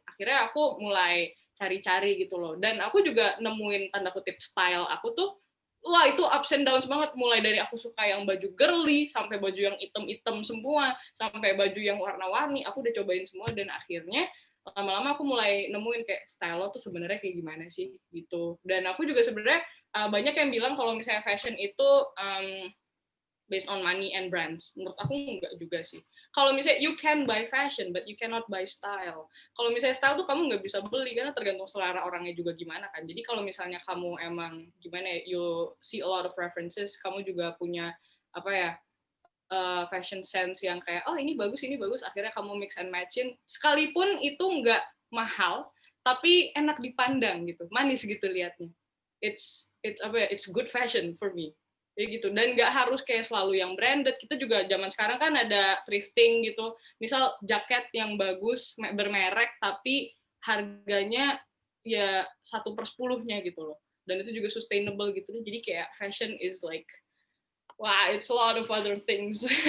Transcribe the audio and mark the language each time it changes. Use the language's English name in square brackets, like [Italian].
[Indonesian] Akhirnya aku mulai cari-cari gitu loh, dan aku juga nemuin tanda kutip style aku tuh, wah itu [English] ups and downs [Indonesian] banget, mulai dari aku suka yang baju girly sampai baju yang item-item semua sampai baju yang warna-warni, aku udah cobain semua, dan akhirnya lama-lama aku mulai nemuin kayak style lo tuh sebenarnya kayak gimana sih gitu. Dan aku juga sebenarnya banyak yang bilang kalau misalnya fashion itu [English] based on money and brands. [Indonesian] Menurut aku enggak juga sih. Kalau misalnya [English] you can buy fashion, but you cannot buy style. [Indonesian] Kalau misalnya style tuh kamu nggak bisa beli, karena tergantung selera orangnya juga gimana kan. Jadi kalau misalnya kamu emang gimana ya, [English] you see a lot of references, [Indonesian] kamu juga punya apa ya, fashion sense yang kayak ini bagus, akhirnya kamu [English] mix and matchin. [Indonesian] Sekalipun itu nggak mahal, tapi enak dipandang gitu, manis gitu liatnya. [English] It's [Indonesian] apa ya, [English] it's good fashion for me. [Indonesian] Kayak gitu, dan nggak harus kayak selalu yang branded. Kita juga zaman sekarang kan ada thrifting gitu, misal jaket yang bagus bermerek tapi harganya ya 1/10-nya gitu loh, dan itu juga sustainable gitu. Jadi kayak [English] fashion is like, wah, it's a lot of other things.